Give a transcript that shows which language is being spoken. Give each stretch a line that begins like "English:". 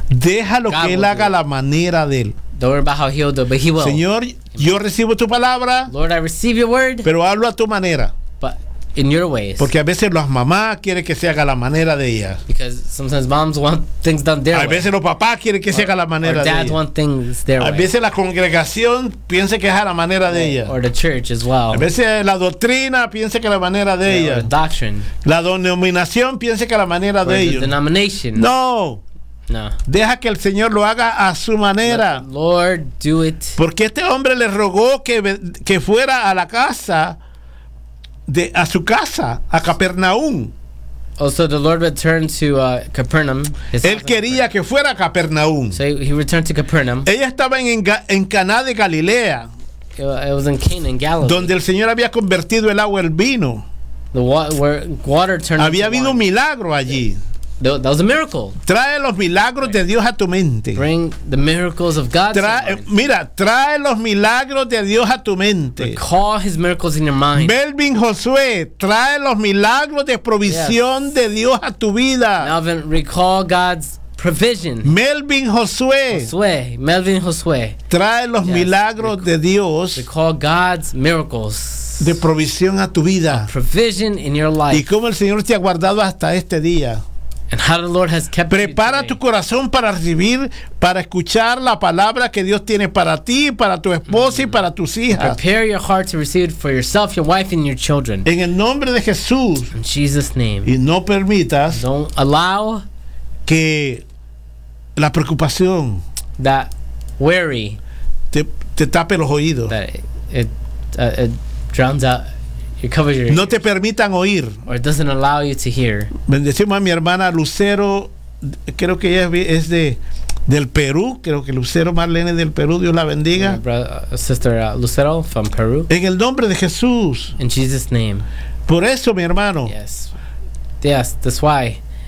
Spanish: Déjalo God que él haga la manera de él.
English: Don't worry about how he'll do, but he will.
Spanish: Señor, yo recibo tu palabra.
English: Lord, I receive your word.
Spanish: Pero hablo a tu manera.
English: But in your ways.
Spanish: Porque a veces las mamás quieren que se haga la manera de ellas.
English: Because sometimes moms want things done their way.
Spanish: A veces los papás quieren que se haga la manera de ellas.
English: Or dads want things their way.
Spanish: A veces la congregación piensa que es a la manera de ellas.
English: Or the church as well.
Spanish: A veces la doctrina piensa que es la manera de ellas.
English: Or the doctrine.
Spanish: La denominación piensa que es la manera de ellos.
English: Or the denomination.
Spanish: No.
English: No.
Spanish: Deja que el Señor lo haga a su manera.
English: Lord, do it.
Spanish: Porque este hombre le rogó que fuera a la casa. De a su casa, a Capernaum.
English: Oh, so the Lord returned to Capernaum.
Spanish: Él quería que fuera a Capernaum.
English: So he returned to Capernaum.
Spanish: Ella estaba en Caná de Galilea.
English: It was in Cana in Galilee.
Spanish: Donde el Señor había convertido el agua en vino.
English: The water turned into wine.
Spanish: Había habido un milagro allí.
English: That was a miracle.
Spanish: Trae los milagros de Dios a tu mente.
English: Bring the miracles of God.
Spanish: Trae los milagros de Dios a tu mente.
English: Recall his miracles in your mind.
Spanish: Melvin Josué, trae los milagros de provisión de Dios a tu vida.
English: Melvin, recall God's provision.
Spanish: Melvin Josué. Josué, Melvin Josué. Trae los milagros de Dios.
English: Recall God's miracles.
Spanish: De provisión a tu vida.
English: Provision in your life.
Spanish: Y cómo el Señor te ha guardado hasta este día.
English: And how the Lord has kept
Spanish: prepara
English: you
Spanish: tu corazón para recibir, para escuchar la palabra que Dios tiene para ti, para tu esposa y para tus hijas.
English: Prepare your heart to receive it for yourself, your wife, and your children.
Spanish: En el nombre de Jesús.
English: In Jesus' name.
Spanish: Y no permitas.
English: Don't allow
Spanish: que la preocupación,
English: that worry,
Spanish: te tape los oídos.
English: That it drowns out. It covers your
Spanish: no te permitan oír.
English: Or it doesn't allow you to hear.
Spanish: Bendecimos a mi hermana Lucero, creo que ella es del Perú, creo que Lucero Marlene del Perú, Dios la bendiga.
English: Sister Lucero from Peru.
Spanish: En el nombre de Jesús.
English: In Jesus' name.
Spanish: Por eso, mi hermano.
English: Yes. Yes, that's why.